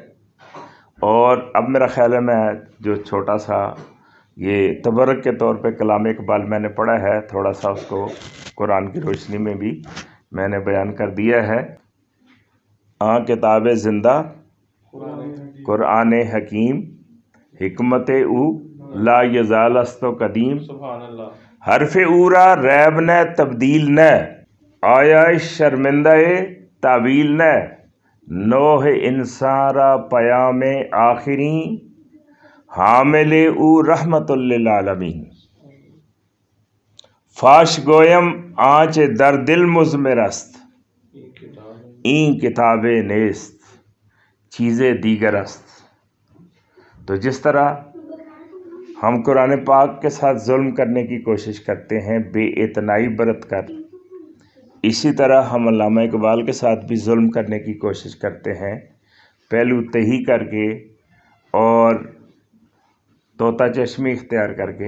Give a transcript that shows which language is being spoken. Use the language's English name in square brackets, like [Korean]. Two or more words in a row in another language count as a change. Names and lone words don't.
[Urdu] اور اب میرا خیال ہے میں جو چھوٹا سا یہ تبرک کے طور پہ کلام اقبال میں نے پڑھا ہے، تھوڑا سا اس کو قرآن کی روشنی میں بھی میں نے بیان کر دیا ہے. [Persian] کتاب زندہ قرآن حکیم حکمت او لا یزال است و قدیم [Arabic] سبحان اللہ [Persian] حرف اورا ریب نہ تبدیل نہ آیا شرمندہ تعویل نہ نوح انسان را پیام آخری حامل او رحمت للعالمین فاش گویم آنچ در دل مضمر است [Urdu] یہ کتاب [Persian] این کتاب نیست چیزیں دیگر است۔ [Urdu] تو جس طرح ہم قرآن پاک کے ساتھ ظلم کرنے کی کوشش کرتے ہیں بے اعتنائی برت کر، اسی طرح ہم علامہ اقبال کے ساتھ بھی ظلم کرنے کی کوشش کرتے ہیں پہلو تہی کر کے اور طوطا چشمی اختیار کر کے۔